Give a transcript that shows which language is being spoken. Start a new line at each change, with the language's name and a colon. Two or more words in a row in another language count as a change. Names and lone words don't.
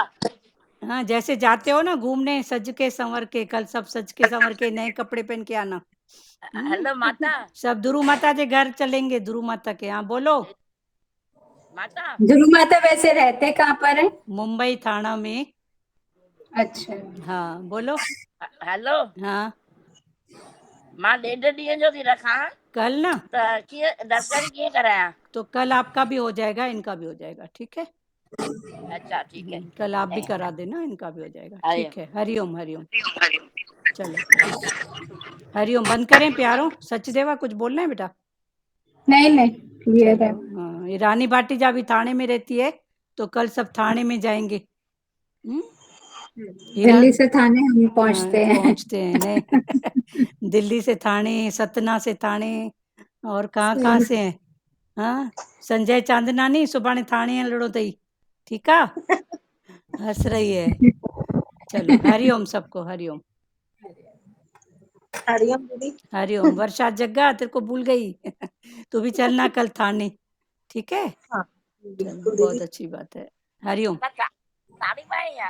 Hindi: हाँ जैसे जाते हो ना घूमने सज के संवर के, कल सब सज के संवर के नए कपड़े पहन के आना। हेलो माता, सब दुरु माता के घर चलेंगे, दुरु माता के यहाँ। बोलो। माता ध्रुव माता वैसे रहते कहाँ पर है? मुंबई थाना में। अच्छा। हाँ बोलो। हेलो हाँ
Sindhi: मां 1.5 ॾींहं जो थी रखां,
Hindi: कल ना,
Sindhi: त कीअं दर्शन कीअं करायां?
Hindi: तो कल आपका भी हो जाएगा, इनका भी हो जाएगा। ठीक है, अच्छा ठीक है। कल आप भी करा देना, इनका भी हो जाएगा। आए ठीक है, हरिओम हरिओम। चलो ठीक है, हरिओम। बंद करें प्यारो? सचदेवा कुछ बोलना है बेटा? नहीं नहीं, क्लियर है। चलो हाँ, ये रानी भाटीजा भी थाने में रहती है, तो कल सब थाने में जाएंगे। हीरा दिल्ली से थाने हम पहुंचते हैं। पहुंचते हैं नहीं दिल्ली से थाने, सतना से थाने और कहाँ से हैं? हाँ संजय चांदनानी
Sindhi: सुभाणे थाणे हलणो अथई ठीकु आहे
Hindi: हंस रही है चलो हरिओम सबको हरिओम हरिओम दीदी। हरिओम वर्षा जग्गा तेरे को भूल गई तू भी चलना कल थाने ठीक है हाँ चलो बिल्कुल बहुत दीदी। अच्छी बात है हरिओम ताड़ी पाए या